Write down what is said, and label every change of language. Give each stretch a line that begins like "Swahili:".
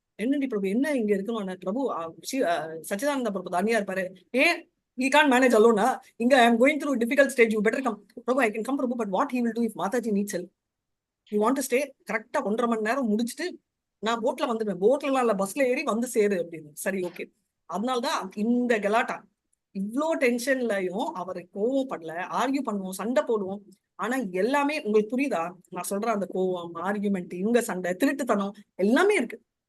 Tamil: என்னடி பிரபு என்ன இங்க இருக்கணும் பிரபு, சச்சிதானந்த பிரபு தனியா இருப்பாரு.
English: ஏன் he can't manage alone. Inga I am going through a difficult stage, you better come. Prabhu, I can come Prabhu, but what he will do if Mataji needs help? You want to stay?
Tamil: கரெக்டா 1.5 மணி நேரம் முடிச்சுட்டு நான் போட்ல வந்துடுவேன், போட்ல இல்ல பஸ்ல ஏறி வந்து சேரு அப்படின்னு. சரி ஓகே. அதனால்தான் இந்த கலாட்டா இவ்வளோ டென்ஷன்லயும் அவரை கோவப்படல, ஆர்கியூ பண்ணுவோம், சண்டை போடுவோம். ஆனா எல்லாமே உங்களுக்கு புரியுதா நான் சொல்றேன், அந்த கோவம், ஆர்கியூமெண்ட், இவங்க சண்டை, திருட்டுத்தனம் எல்லாமே இருக்கு.